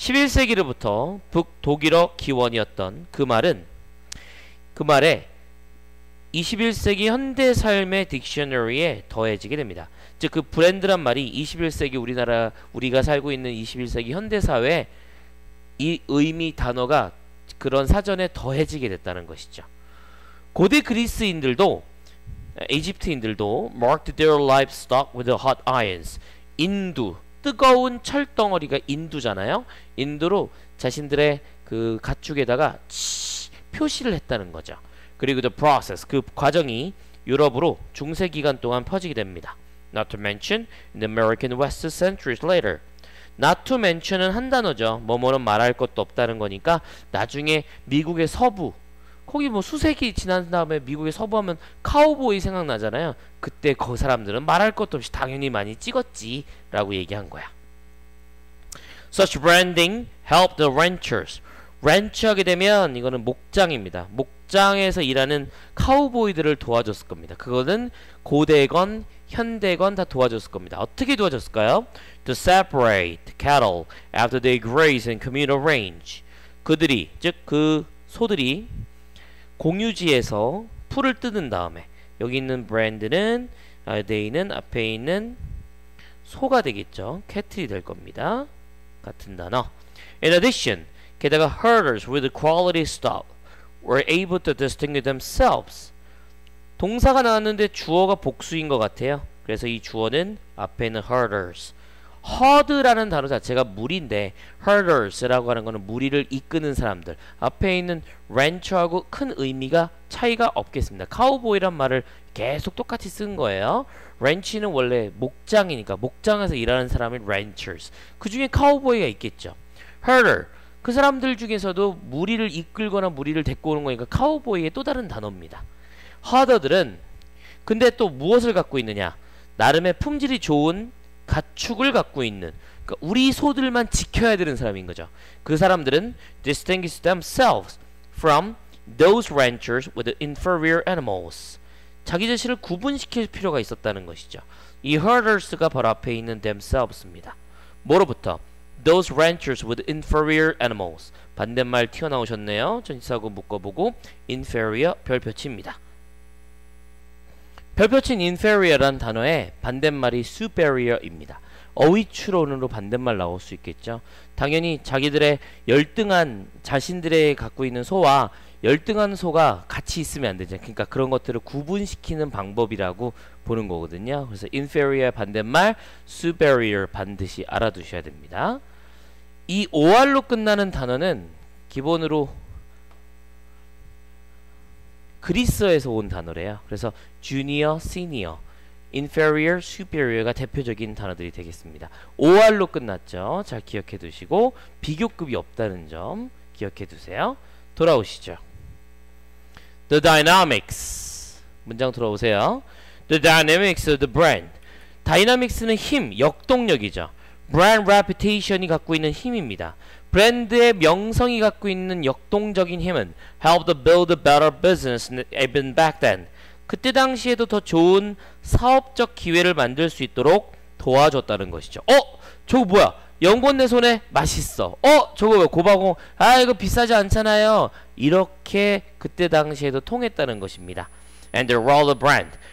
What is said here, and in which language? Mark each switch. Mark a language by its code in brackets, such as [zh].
[ko] 11세기로부터 북독일어 기원이었던 그 말에 21세기 현대 삶의 딕셔너리에 더해지게 됩니다. 즉 그 브랜드란 말이 21세기 우리가 살고 있는 21세기 현대 사회에 이 의미 단어가 그런 사전에 더해지게 됐다는 것이죠. [en] 고대 그리스인들도 이집트인들도 marked their livestock with hot irons. [ko] 인두, 뜨거운 철덩어리가 인두잖아요. 인두로 자신들의 그 가축에다가 표시를 했다는 거죠. 그리고 [en] the process, [ko] 그 과정이 유럽으로 중세 기간 동안 퍼지게 됩니다. [en] Not to mention in the American West centuries later. Not to mention [ko] 은 한 단어죠. 뭐뭐는 말할 것도 없다는 거니까 나중에 미국의 서부, 거기 수세기 지난 다음에 미국의 서부하면 카우보이 생각나잖아요. 그때 그 사람들은 말할 것도 없이 당연히 많이 찍었지 라고 얘기한 거야. [en] Such branding helped the ranchers. [ko] 렌치 하게 되면 이거는 목장입니다. 목장에서 일하는 카우보이들을 도와줬을 겁니다. 그거는 고대건 현대건 다 도와줬을 겁니다. 어떻게 도와줬을까요? [en] To separate cattle after they graze in communal range. [ko] 그들이, 즉 그 소들이 공유지에서 풀을 뜯은 다음에, 여기 있는 브랜드는 they는 앞에 있는 소가 되겠죠. 캐틀이 될 겁니다. 같은 단어. [en] In addition, [ko] 게다가 [en] herders with quality stock were able to distinguish themselves. [ko] 동사가 나왔는데 주어가 복수인 것 같아요. 그래서 이 주어는 앞에 있는 herders, herd라는 단어 자체가 무리인데 herders라고 하는 거는 무리를 이끄는 사람들. 앞에 있는 rancher하고 큰 의미가 차이가 없겠습니다. 카우보이란 말을 계속 똑같이 쓴 거예요. ranch는 원래 목장이니까 목장에서 일하는 사람이 ranchers. 그 중에 카우보이가 있겠죠. herder 그 사람들 중에서도 무리를 이끌거나 무리를 데리고 오는 거니까 카우보이의 또 다른 단어입니다. herder들은 근데 또 무엇을 갖고 있느냐? 나름의 품질이 좋은 가축을 갖고 있는, 그러니까 우리 소들만 지켜야 되는 사람인 거죠. 그 사람들은 [en] distinguish themselves from those ranchers with inferior animals. [ko] 자기 자신을 구분시킬 필요가 있었다는 것이죠. 이 herders가 바로 앞에 있는 themselves입니다. 뭐로부터? [en] Those ranchers with inferior animals. [ko] 반대말 튀어나오셨네요. 전치사하고 묶어보고 inferior 별표치입니다. 별표친 inferior란 단어의 반대말이 superior입니다. 어휘 추론으로 반대말 나올 수 있겠죠. 당연히 자기들의 열등한 자신들의 갖고 있는 소와 열등한 소가 같이 있으면 안 되죠. 그러니까 그런 것들을 구분시키는 방법이라고 보는 거거든요. 그래서 inferior 반대말 superior 반드시 알아두셔야 됩니다. 이 OR로 끝나는 단어는 기본으로 그리스어에서 온 단어래요. 그래서 junior, senior, inferior, superior가 대표적인 단어들이 되겠습니다. OR로 끝났죠. 잘 기억해 두시고 비교급이 없다는 점 기억해 두세요. 돌아오시죠. [en] The dynamics. [ko] 문장 돌아오세요. [en] The dynamics of the brand. [ko] 다이나믹스는 힘, 역동력이죠. brand reputation이 갖고 있는 힘입니다. 브랜드의 명성이 갖고 있는 역동적인 힘은 [en] help to build a better business even back then. [ko] 그때 당시에도 더 좋은 사업적 기회를 만들 수 있도록 도와줬다는 것이죠. 저거 뭐야? 연꽃 내 손에 맛있어. 저거 왜 고바공? 이거 비싸지 않잖아요. 이렇게 그때 당시에도 통했다는 것입니다. [en] And the role of brand.